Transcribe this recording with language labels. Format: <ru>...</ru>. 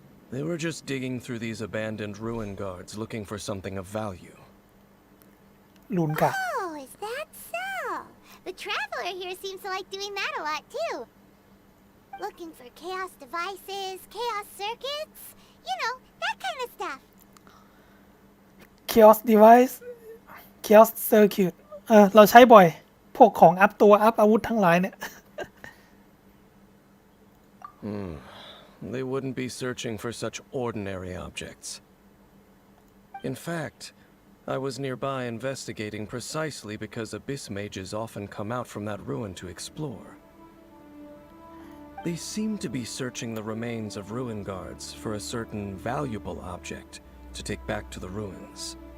<en>They were just digging through these abandoned ruin guards looking for something of value. ลูนกะ Oh, is that so? The traveler here seems to like doing that a lot too. Looking for chaos devices, chaos circuits, you know, that kind of stuff.</en> <th>Chaos Device Chaos Circuit เราใช้บ่อย พวกของอัพตัวอัพอาวุธทั้งหลายเนี่ย</th> <en>They wouldn't be searching for such ordinary objects. In fact, I was nearby investigating precisely because abyss mages often come out from that ruin to explore. They seem to be searching the remains of ruin guards for a certain valuable object to take back to the ruins.</en>